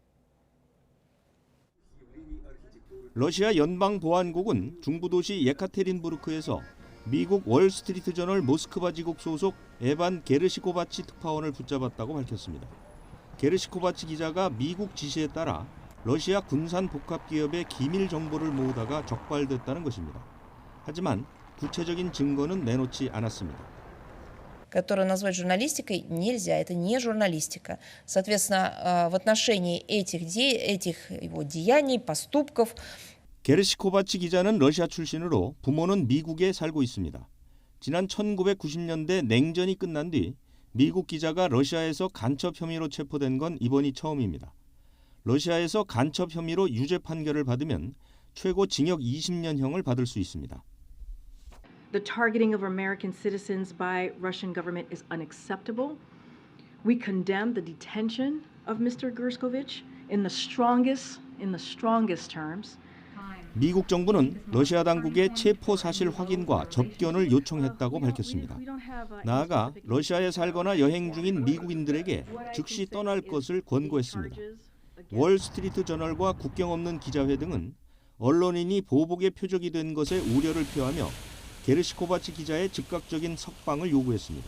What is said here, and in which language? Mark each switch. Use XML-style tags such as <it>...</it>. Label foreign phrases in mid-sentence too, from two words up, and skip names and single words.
<ko>러시아 연방보안국은 중부도시 예카테린부르크에서 미국 월스트리트 저널 모스크바 지국 소속 에반 게르시코바치 특파원을 붙잡았다고 밝혔습니다. 게르시코바치 기자가 미국 지시에 따라 러시아 군산 복합 기업의 기밀 정보를 모으다가 적발됐다는 것입니다. 하지만 구체적인 증거는 내놓지 않았습니다.</ko> <ru>которую назвать журналистикой нельзя, это не журналистика. Соответственно, в отношении этих его деяний, поступков.</ru> <ko>게르시코바치 기자는 러시아 출신으로 부모는 미국에 살고 있습니다. 지난 1990년대 냉전이 끝난 뒤 미국 기자가 러시아에서 간첩 혐의로 체포된 건 이번이 처음입니다. 러시아에서 간첩 혐의로 유죄 판결을 받으면 최고 징역 20년형을 받을 수 있습니다.</ko> <en>The targeting of American citizens by Russian government is unacceptable. We condemn the detention of Mr. Gerskovich in the strongest terms.</en> <ko>미국 정부는 러시아 당국의 체포 사실 확인과 접견을 요청했다고 밝혔습니다. 나아가 러시아에 살거나 여행 중인 미국인들에게 즉시 떠날 것을 권고했습니다. 월스트리트 저널과 국경 없는 기자회 등은 언론인이 보복의 표적이 된 것에 우려를 표하며 게르시코바치 기자의 즉각적인 석방을 요구했습니다.</ko>